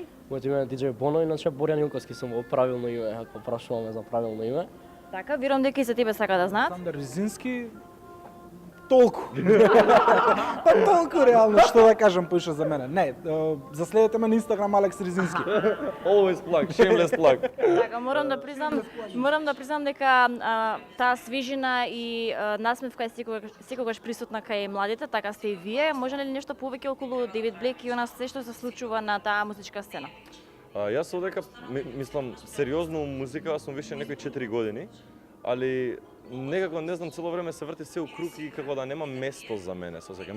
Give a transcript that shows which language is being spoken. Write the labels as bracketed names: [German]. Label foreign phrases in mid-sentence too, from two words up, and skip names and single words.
[Macedonian] Моето име е DJ Боно, иначе Борјан Илковски сум во правилно име, ако прашуваме за правилно име. Така, верувам дека и за тебе сака да знаат. Александар Ризински, толку. Па толку реално, што да кажам поише за мене. Не, заследете ме на Инстаграм Алекс Ризински. [English] Always plug, shameless plug. [Macedonian] Така, морам да признам дека таа свежина и насмевка е секогаш присутна кај младите, така сте и вие. Може ли нешто повеќе околу Дейвид Блек и она се што се случува на таа музичка сцена? Јас одека, мислам, сериозно музика сум више некои 4 години, али некако, не знам, цело време се врти се у круг и како да нема место за мене, со сега.